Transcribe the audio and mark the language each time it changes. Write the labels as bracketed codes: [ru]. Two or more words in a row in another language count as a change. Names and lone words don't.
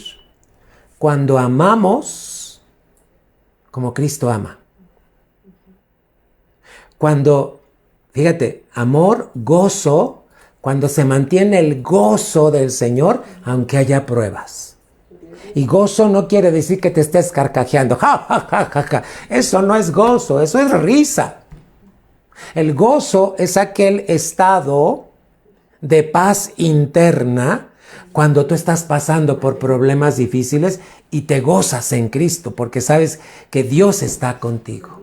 [es] Cuando amamos como Cristo ama. Cuando, fíjate, amor, gozo, cuando se mantiene el gozo del Señor, aunque haya pruebas. Y gozo no quiere decir que te estés carcajeando. Ja, ja, ja, ja, ja. Eso no es gozo, eso es risa. El gozo es aquel estado de paz interna cuando tú estás pasando por problemas difíciles y te gozas en Cristo porque sabes que Dios está contigo.